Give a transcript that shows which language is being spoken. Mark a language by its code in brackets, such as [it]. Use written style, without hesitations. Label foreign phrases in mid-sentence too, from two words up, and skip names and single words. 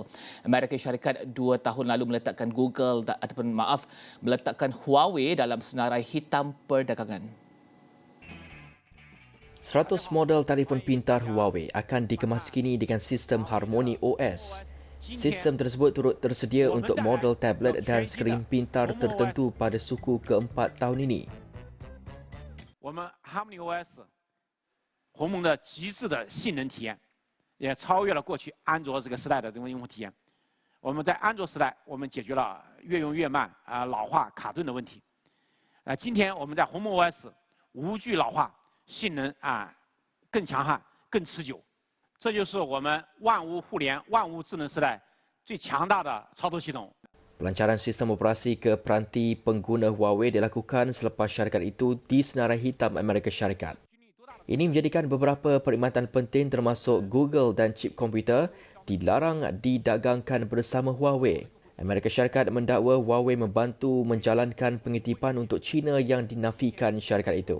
[ms] Amerika Syarikat 2 tahun lalu meletakkan meletakkan Huawei dalam senarai hitam perdagangan. 100 model telefon pintar Huawei akan dikemas kini dengan sistem Harmony OS. Sistem tersebut turut tersedia untuk model tablet dan skrin pintar tertentu pada suku keempat tahun ini. [zh] 我们 Harmony OS 鸿蒙的极致的性能体验，也超越了过去安卓这个时代的这种用户体验。我们在安卓时代，我们解决了越用越慢老化卡顿的问题。今天我们在鸿蒙 OS 无惧老化，性能更强悍、更持久。这就是我们万物互联、万物智能时代最强大的操作系统。 [ms] Pelancaran sistem operasi ke peranti pengguna Huawei dilakukan selepas syarikat itu disenarai hitam Amerika Syarikat. Ini menjadikan beberapa perkhidmatan penting termasuk Google dan chip komputer dilarang didagangkan bersama Huawei. Amerika Syarikat mendakwa Huawei membantu menjalankan pengitipan untuk China yang dinafikan syarikat itu.